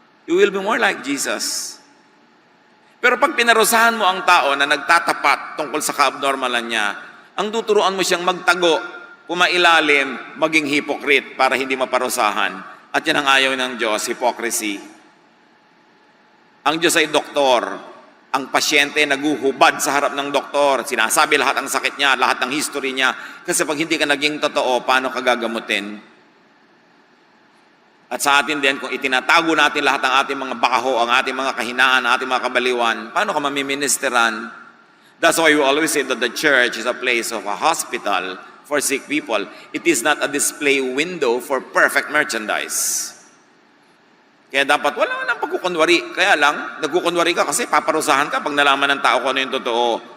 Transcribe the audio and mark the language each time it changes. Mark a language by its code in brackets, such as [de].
[en] You will be more like Jesus. [tl] Pero pag pinarusahan mo ang tao na nagtatapat tungkol sa ka-abnormalan niya, ang tuturuan mo siyang magtago, pumailalim, maging hypocrite para hindi maparusahan. At yan ang ayaw ng Diyos, hypocrisy. Ang Diyos ay doktor. Ang pasyente naguhubad sa harap ng doktor. Sinasabi lahat ang sakit niya, lahat ng history niya. Kasi pag hindi ka naging totoo, paano ka gagamutin? At sa atin din, kung itinatago natin lahat ng ating mga bakaho, ang ating mga kahinaan, ang ating mga kabaliwan, paano ka mamiministeran? [en] That's why we always say that the church is a place of a hospital for sick people. It is not a display window for perfect merchandise. [tl] Kaya dapat wala nang pagkukunwari. Kaya lang, nagkukunwari ka kasi paparusahan ka pag nalaman ng tao kung ano yung totoo.